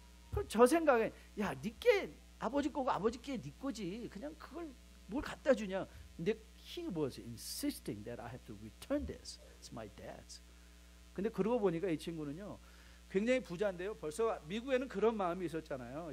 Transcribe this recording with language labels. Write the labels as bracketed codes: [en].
[ko] 그럼 저 생각에 야, 니께 아버지 거고 아버지께 니 거지. 그냥 그걸 뭘 갖다 주냐. 근데 [en] he was insisting that I have to return this. It's my dad's. [ko] 근데 그러고 보니까 이 친구는요 굉장히 부자인데요. 벌써 미국에는 그런 마음이 있었잖아요.